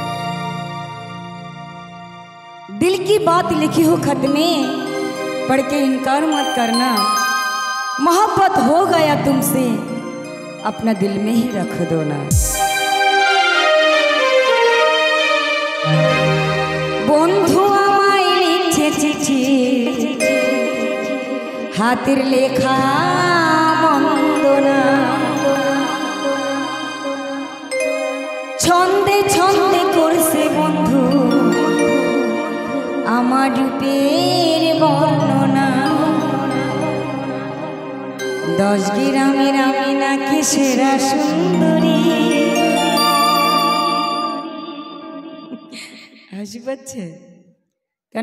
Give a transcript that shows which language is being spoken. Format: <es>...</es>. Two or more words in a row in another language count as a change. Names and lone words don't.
<hi>दिल की बात लिखी हो खत में, पढ़ के इनकार मत करना। मोहब्बत हो गया तुमसे, अपना दिल में ही रख दो ना।</hi> <bn>বন্ধু আমায় লিখে চিঠি, হাতের লেখা বন্দনা। ছন্দে ছন্দে করছে বন্ধু আমার রূপের বর্ণনা। 10 গ্রামের আমি নাকি সেরা সুন্দরী। হাসি পাচ্ছে কেন?</bn>